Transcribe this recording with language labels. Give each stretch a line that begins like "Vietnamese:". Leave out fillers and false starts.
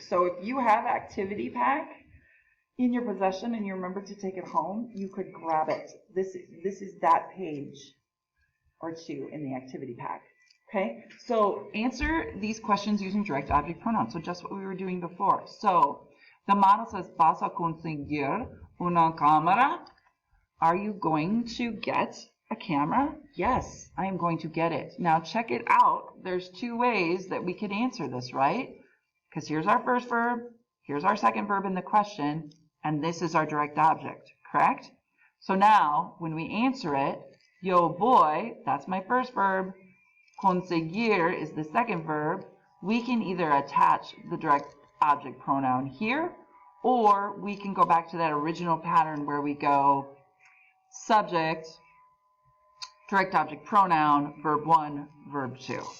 English: So if you have activity pack in your possession and you remember to take it home, you could grab it. This is that page or two in the activity pack. Okay, so answer these questions using direct object pronouns. So just what we were doing before.
Spanish: So the model says, ¿Vas a conseguir una cámara?
English: Are you going to get a camera? Yes, I am going to get it. Now check it out. There's 2 ways that we could answer this, right? Because here's our first verb, here's our second verb in the question, and this is our direct object, correct? So now, when we answer it, yo voy, that's my first verb, conseguir is the second verb, we can either attach the direct object pronoun here, or we can go back to that original pattern where we go subject, direct object pronoun, verb 1, verb 2.